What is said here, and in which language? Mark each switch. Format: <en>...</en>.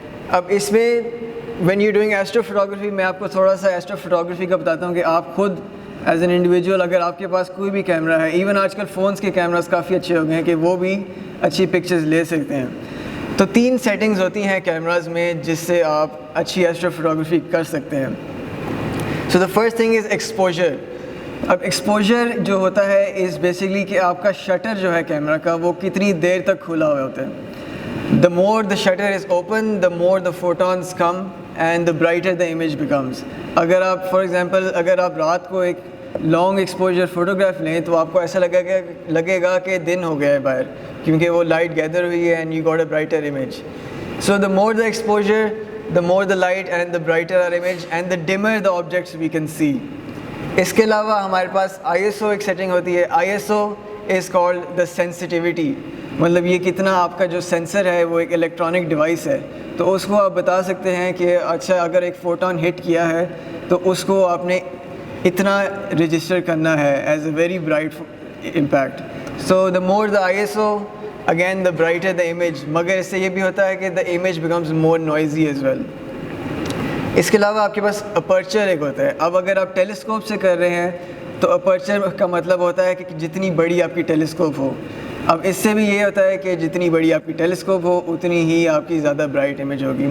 <ur>اب اس میں</ur> <en>when you doing astrophotography,</en> <ur>میں آپ کو تھوڑا سا ایسٹرو فوٹوگرافی کا بتاتا ہوں کہ آپ خود ایز این انڈیویجول اگر آپ کے پاس کوئی بھی کیمرہ ہے, ایون آج کل فونس کے کیمراز کافی اچھے ہو گئے ہیں کہ وہ بھی اچھی پکچرز لے سکتے ہیں. تو 3 سیٹنگز ہوتی ہیں کیمراز میں جس سے آپ اچھی ایسٹرو فوٹوگرافی کر سکتے ہیں.</ur> <en>So the first thing is exposure.</en> <ur>اب ایکسپوجر جو ہوتا ہے از بیسکلی کہ آپ کا شٹر جو ہے کیمرہ کا وہ کتنی دیر تک کھلا ہوا ہوتا ہے.</ur> <en>The more the shutter is open the more the photons come and the brighter the image becomes.</en> <ur>اگر آپ فار ایگزامپل اگر آپ رات کو ایک لانگ ایکسپوجر فوٹوگراف لیں تو آپ کو ایسا لگے گا کہ دن ہو گیا ہے باہر, کیونکہ وہ لائٹ گیدر ہوئی ہے</ur> <en>And you got a brighter image. So the more the exposure the more the light and the brighter our image and the dimmer the objects we can see.</en> <ur>اس کے علاوہ ہمارے پاس ISO ایک سیٹنگ ہوتی ہے.</ur> <en>ISO is called the sensitivity.</en> <ur>مطلب یہ کتنا آپ کا جو سینسر ہے وہ ایک الیکٹرانک ڈیوائس ہے, تو اس کو آپ بتا سکتے ہیں کہ اچھا اگر ایک فوٹون ہٹ کیا ہے تو اس کو آپ نے اتنا رجسٹر کرنا ہے</ur> <en>As a very bright impact. So the more the ISO again the brighter the image.</en> <ur>مگر اس سے یہ بھی ہوتا ہے کہ</ur> <en>The image becomes more noisy as well.</en> <ur>اس کے علاوہ آپ کے پاس اپرچر ایک ہوتا ہے. اب اگر آپ ٹیلیسکوپ سے کر رہے ہیں تو اپرچر کا مطلب ہوتا ہے کہ جتنی بڑی آپ کی ٹیلیسکوپ ہو. اب اس سے بھی یہ ہوتا ہے کہ جتنی بڑی آپ کی ٹیلیسکوپ ہو اتنی ہی آپ کی زیادہ برائٹ امیج ہوگی.</ur>